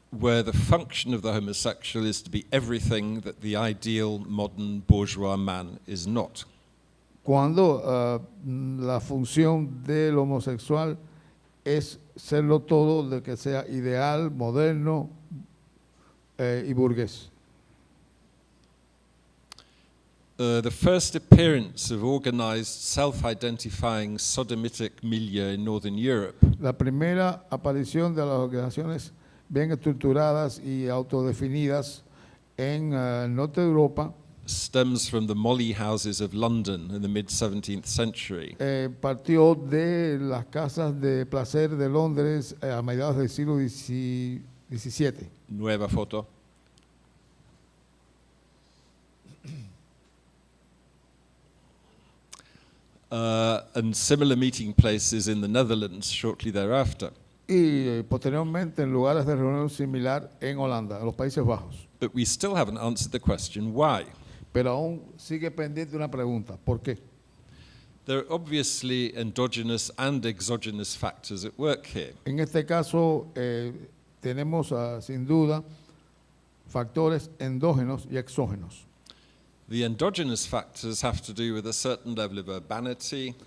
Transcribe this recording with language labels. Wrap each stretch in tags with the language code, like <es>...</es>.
<en>where the function of the homosexual is to be everything that the ideal modern bourgeois man is not.</en> <es>cuando la función del homosexual es serlo todo de que sea ideal, moderno y burgués.</es> <en>The first appearance of organized self-identifying sodomitic milieu in northern Europe</en> <es>La primera aparición de las organizaciones bien estructuradas y autodefinidas en el norte de Europa</es> <en>stems from the molly houses of London in the mid-17th century.</en> <es>Partió de las casas de placer de Londres a mediados del siglo XVII. Nueva foto.</es> <en>And similar meeting places in the Netherlands shortly thereafter.</en> <es>Y posteriormente en lugares de reunión similar en Holanda, en los Países Bajos.</es> <en>But we still haven't answered the question why.</en> <es>Pero aún sigue pendiente una pregunta, ¿por qué?</es> <en>There are obviously endogenous and exogenous factors at work here.</en> <es>En este caso tenemos sin duda factores endógenos y exógenos.</es> <en>The endogenous factors have to do with a certain level of urbanity,</en>